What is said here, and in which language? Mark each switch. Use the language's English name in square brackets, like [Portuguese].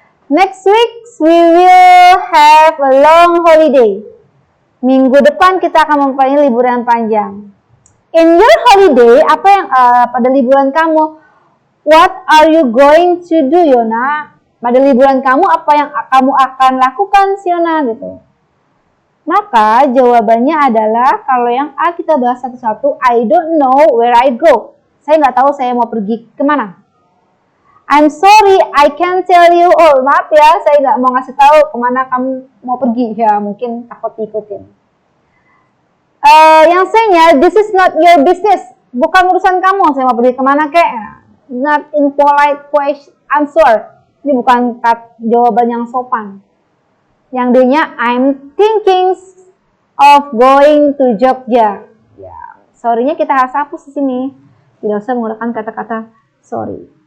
[English] Next week we will have a long holiday. [Indonesian] Minggu depan kita akan mempunyai liburan panjang. [English] In your holiday, [Indonesian] apa yang pada liburan kamu? [English] What are you going to do, Yona? [Indonesian] Pada liburan kamu, apa yang kamu akan lakukan, Siona? Gitu. Maka jawabannya adalah kalau yang A kita bahas satu-satu. [English] I don't know where I go. [Indonesian] Saya nggak tahu saya mau pergi kemana. [English] I'm sorry, I can't tell you. [Indonesian] Oh, maaf ya, saya nggak mau ngasih tahu kemana kamu mau pergi. Ya, mungkin takut diikutin. Yang C-nya, [English] this is not your business. [Indonesian] Bukan urusan kamu, saya mau pergi kemana kek. [English] not in polite question answer. [Indonesian] Ini bukan jawaban yang sopan. Yang D-nya, [English] I'm thinking of going to Jogja. [Indonesian] Ya, sorry-nya kita harus hapus di sini. Tidak usah menggunakan kata-kata sorry.